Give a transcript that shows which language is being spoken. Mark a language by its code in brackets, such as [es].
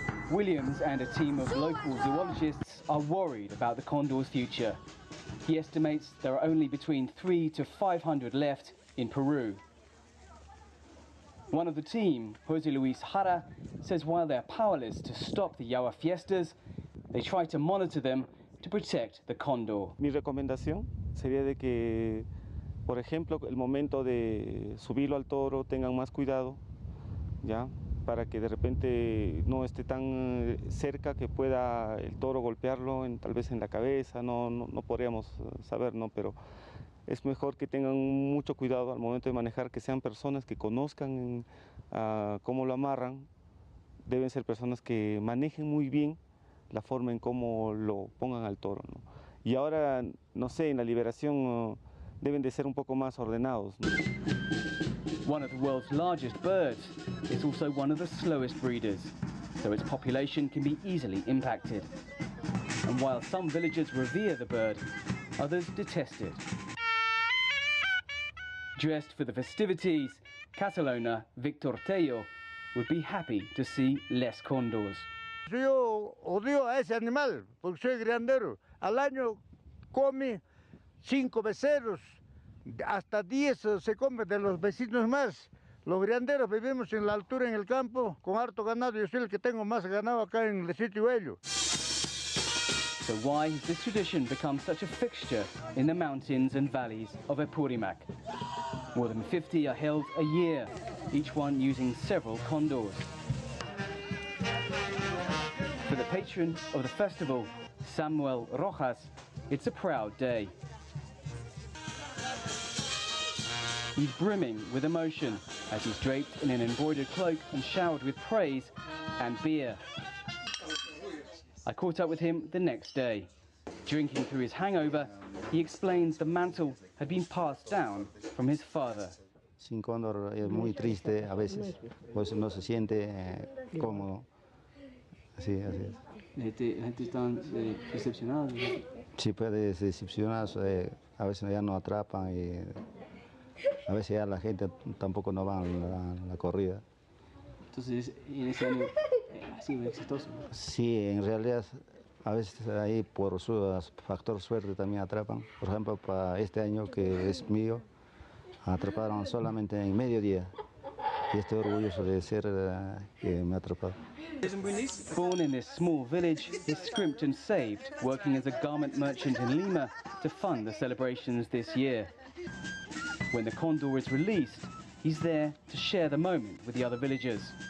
[en] Williams and a team of local zoologists are worried about the condor's future. He estimates there are only between 300 to 500 left in Peru. One of the team, Jose Luis Jara, says while they're powerless to stop the Yawa Fiestas, they try to monitor them to protect the condor. [es] Mi recomendación sería de que, por ejemplo, el momento de subirlo al toro tengan más cuidado, ¿ya? Para que de repente no esté tan cerca que pueda el toro golpearlo tal vez en la cabeza, no podríamos saber, ¿no? Pero es mejor que tengan mucho cuidado al momento de manejar, que sean personas que conozcan cómo lo amarran, deben ser personas que manejen muy bien la forma en cómo lo pongan al toro, ¿no? Y ahora, no sé, en la liberación deben de ser un poco más ordenados, ¿no? [en] One of the world's largest birds, it's also one of the slowest breeders, so its population can be easily impacted. And while some villagers revere the bird, others detest it. Dressed for the festivities, Catalona Victor Tello would be happy to see less condors. [es] Yo odio a ese animal porque soy granadero. Al año come 5 becerros, hasta 10 se come de los vecinos más. Los granderos vivimos en la altura, en el campo, con harto ganado. Yo soy el que tengo más ganado acá en el sitio bello. [en] So why has this tradition become such a fixture in the mountains and valleys of Apurimac? More than 50 are held a year, each one using several condors. For the patron of the festival, Samuel Rojas, it's a proud day. He's brimming with emotion as he's draped in an embroidered cloak and showered with praise and beer. I caught up with him the next day. Drinking through his hangover, he explains the mantle had been passed down from his father. [es] Sin cóndor es muy triste a veces, pues no se siente cómodo. Así es. ¿La gente está decepcionada? Sí, puede decepcionarse, a veces ya no atrapan y a veces ya la gente tampoco no va a la corrida. Entonces, en ese año ha sido exitoso, ¿no? Sí, en realidad a veces ahí por su factor suerte también atrapan. Por ejemplo, para este año que es mío, atraparon solamente en mediodía. Y estoy orgulloso de ser que me ha atrapado. [en] Born in this small village, he's scrimped and saved, working as a garment merchant in Lima to fund the celebrations this year. When the condor is released, he's there to share the moment with the other villagers.